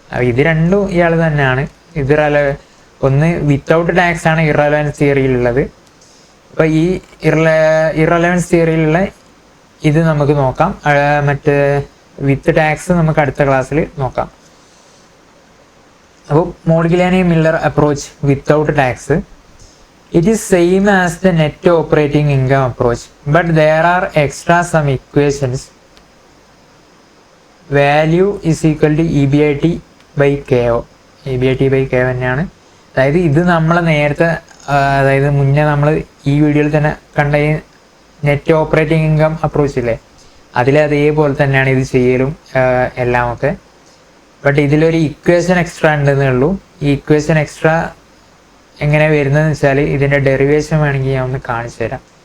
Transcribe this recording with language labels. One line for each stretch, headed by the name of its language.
Malayalam: ഇത് രണ്ടും ഇയാൾ തന്നെയാണ്. ഒന്ന് വിത്തൗട്ട് ടാക്സ് ആണ് ഇറലവൻസ് തിയറിയിലുള്ളത്. അപ്പോൾ ഈ ഇറലവൻസ് തിയറിയിലുള്ള ഇത് നമുക്ക് നോക്കാം. മറ്റേ വിത്ത് ടാക്സ് നമുക്ക് അടുത്ത ക്ലാസ്സിൽ നോക്കാം.
English: അപ്പോൾ Modigliani Miller approach without tax, it is same as the net operating income approach, but there are extra some equations. Value is equal to EBIT by KO.
Malayalam: EBIT by KO തന്നെയാണ്. അതായത് ഇത് നമ്മൾ നേരത്തെ, അതായത് മുന്നേ നമ്മൾ ഈ വീഡിയോയിൽ തന്നെ കണ്ട നെറ്റ് ഓപ്പറേറ്റിംഗ് ഇൻകം അപ്രോച്ച് ഇല്ലേ, അതേപോലെ തന്നെയാണ് ഇത് ചെയ്യലും എല്ലാമൊക്കെ. ബട്ട് ഇതിലൊരു ഇക്വേഷൻ എക്സ്ട്രാ ഉണ്ടെന്നേ ഉള്ളൂ. ഈ ഇക്വേഷൻ എക്സ്ട്രാ എങ്ങനെ വരുന്നതെന്ന് വെച്ചാൽ, ഇതിൻ്റെ ഡെറിവേഷൻ വേണമെങ്കിൽ ഞാൻ ഒന്ന് കാണിച്ചു തരാം.